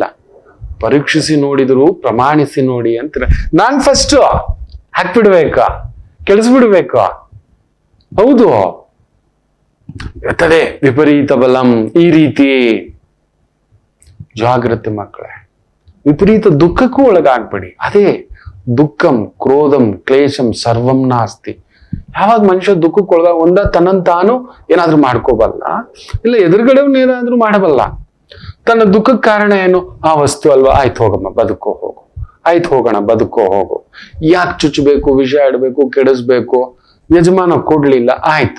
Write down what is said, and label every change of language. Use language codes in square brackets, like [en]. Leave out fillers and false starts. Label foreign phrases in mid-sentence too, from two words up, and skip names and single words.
[kn] ಪರೀಕ್ಷಿಸಿ ನೋಡಿದ್ರು ಪ್ರಮಾಣಿಸಿ ನೋಡಿ ಅಂತಾರೆ. ನಾನ್ ಫಸ್ಟ್ ಹಾಕ್ಬಿಡ್ಬೇಕಾ, ಕೆಳಿಸ್ಬಿಡ್ಬೇಕಾ? ಹೌದು, ಇರ್ತದೆ ವಿಪರೀತ ಬಲಂ. ಈ ರೀತಿ ಜಾಗ್ರತೆ ಮಕ್ಕಳೇ. ವಿಪರೀತ ದುಃಖಕ್ಕೂ ಒಳಗಾಗ್ಬೇಡಿ. ಅದೇ [sa] ದುಃಖಂ ಕ್ರೋಧಂ ಕ್ಲೇಶಂ ಸರ್ವಂ ನಾಸ್ತಿ. [kn] ಯಾವಾಗ ಮನುಷ್ಯ ದುಃಖಕ್ಕೆ ಒಂದ ತನ್ನನ್ನು ತಾನು ಏನಾದ್ರೂ ಮಾಡ್ಕೋಬಲ್ಲ, ಇಲ್ಲ ಎದುರುಗಡೆವ್ನ ಏನಾದ್ರೂ ಮಾಡಬಲ್ಲ. ತನ್ನ ದುಃಖಕ್ಕೆ ಕಾರಣ ಏನು? ಆ ವಸ್ತು ಅಲ್ವಾ, ಆಯ್ತು ಹೋಗಮ್ಮ ಬದುಕೋ ಹೋಗು, ಆಯ್ತು ಹೋಗೋಣ ಬದುಕೋ ಹೋಗು. ಯಾಕೆ ಚುಚ್ಚಬೇಕು, ವಿಷ ಇಡಬೇಕು, ಕೆಡಿಸ್ಬೇಕು, ಯಜಮಾನ ಕೊಡ್ಲಿಲ್ಲ, ಆಯ್ತು.